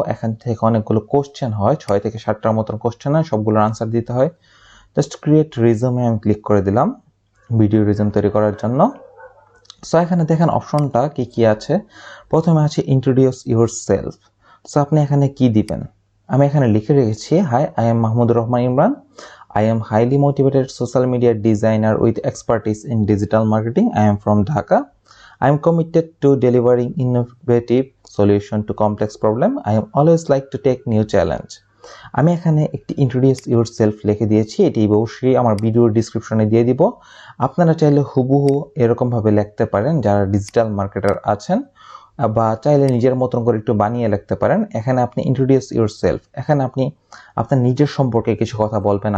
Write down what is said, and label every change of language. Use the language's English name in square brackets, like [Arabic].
[Bangla] এখান থেকে অনেকগুলো কোশ্চেন হয়, 6 থেকে 7টার মতন কোশ্চেন হয়, সবগুলোর আনসার দিতে হয়। জাস্ট ক্রিয়েট রিজমে আমি ক্লিক করে দিলাম ভিডিও রিজম তৈরি করার জন্য। সো এখানে দেখেন অপশনটা কি কি আছে। প্রথমে আছে ইন্ট্রোডিউস ইউর সেলফ। সো আপনি এখানে কি দিবেন, আমি এখানে লিখে রেখেছি, [English] hi, I am [Bangla] Mahmudur Rahman Imran. [English] I am highly motivated social media designer with expertise in digital marketing. I am from Dhaka. I am committed to delivering innovative solution to complex problem. I am always like to take new challenge. [Bangla] আমি এখানে একটি introduce your self লিখে দিয়েছি, এটি অবশ্যই আমার ভিডিওর ডিসক্রিপশনে দিয়ে দিব। আপনারা চাইলে হুবহু এরকমভাবে লিখতে পারেন যারা ডিজিটাল মার্কেটার আছেন, বা চাইলে নিজের মতন করে একটু বানিয়ে লিখতে পারেন। এখানে আপনি ইন্ট্রোডিউস ইউর সেলফ, এখানে আপনি আপনার নিজের সম্পর্কে কিছু কথা বলবেন।